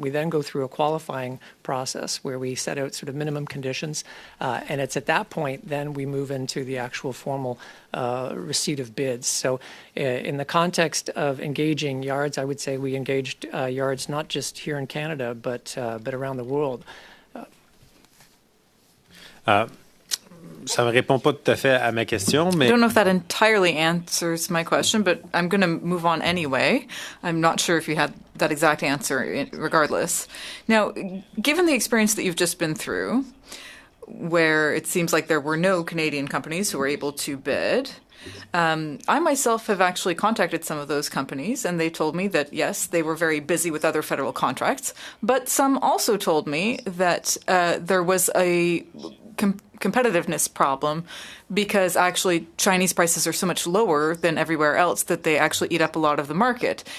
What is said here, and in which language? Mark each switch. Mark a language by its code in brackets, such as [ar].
[en] We then go through a qualifying process where we set out sort of minimum conditions, and it's at that point then we move into the actual formal receipt of bids. So in the context of engaging yards, I would say we engaged yards not just here in Canada, but around the world. [fr] Ça ne me répond pas tout à fait à ma question, mais... [en] I don't know if that entirely answers my question, but I'm going to move on anyway. I'm not sure if you had that exact answer regardless. Now, given the experience that you've just been through, where it seems like there were no Canadian companies who were able to bid, I myself have actually contacted some of those companies, and they told me that, yes, they were very busy with other federal contracts, but some also told me that there was a competitiveness problem because actually Chinese prices are so much lower than everywhere else that they actually eat up a lot of the market.